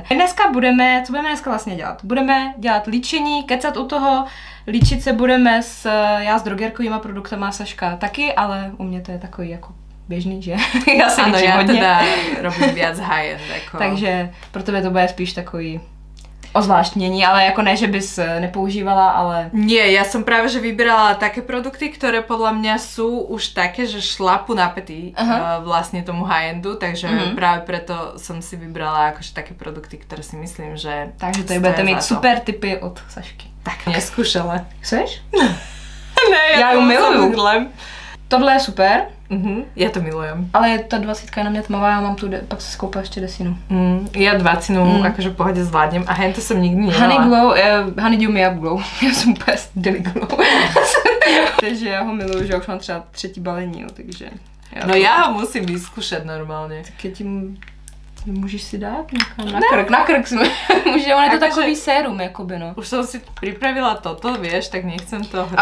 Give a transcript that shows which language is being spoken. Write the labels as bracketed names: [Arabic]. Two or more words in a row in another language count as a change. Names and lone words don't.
[Czech] Co budeme dneska vlastně dělat? Budeme dělat líčení, kecat u toho. Líčit se budeme já s drogerkovýma produktama, Saška taky, ale u mě to je takový jako běžný, že? Já se líčím hodně. [Slovak] Teda robím viac high-end. [Czech] Jako. Takže pro tebe to bude spíš takový ozvláštnění, ale jako ne, že bys nepoužívala, ale... [Slovak] Nie, ja som práve že vyberala také produkty, ktoré podľa mňa sú už také, že šlapu na pety vlastne tomu high-endu, takže práve preto som si vybrala akože také produkty, ktoré si myslím, že... [Czech] Takže tady budete mít super tipy od Sašky. [Slovak] Tak neskúšala. Chceš? [Czech] Ne, já ju miluju. Tohle je super. [Slovak] Ja to milujem. [Czech] Ale ta 20 je na mě tmavá, já mám tu, pak se skoupila ještě desinu. [Slovak] Ja 20 akože v pohode zvládnem a hento som nikdy nemala. Honeydew Me Up Glow. [Czech] Já jsem úplně Daily Glow. Takže já ho miluju, že já už mám třeba 3. balení, no, takže... [Slovak] Já ho musím vyskúšať normálne. [Czech] Tak je tím... Můžeš si dát na krk jsme. Může, on je to takový sérum, jakoby, no. Už jsem si připravila toto, víš, tak nechcem to hrát.